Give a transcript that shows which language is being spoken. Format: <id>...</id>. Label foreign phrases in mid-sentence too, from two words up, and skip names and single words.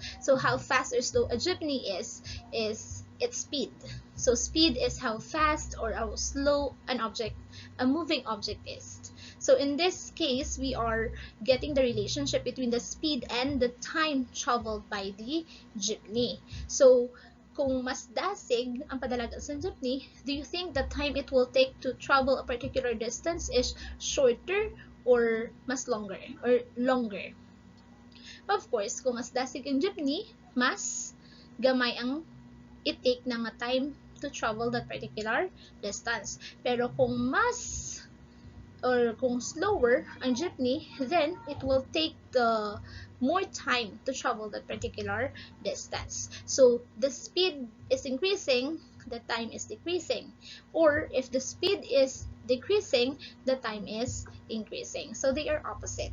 <en>So how fast or slow a jeepney is its speed. So speed is how fast or how slow a moving object is. So in this case, we are getting the relationship between the speed and the time traveled by the jeepney.</en> <hil>So kung mas dasig ang padalagan sa jeepney,</hil> <en>do you think the time it will take to travel a particular distance is shorter or mas longer or longer? Of course,</en> <hil>kung mas dasig ang jeepney, mas gamay ang it-take na nga time</hil> <en>to travel that particular distance.</en> <hil>Pero kung kung slower ang jeepney,</hil> <en>then it will take the more time to travel that particular distance. So the speed is increasing, the time is decreasing. Or if the speed is decreasing, the time is increasing. So they are opposite.</en>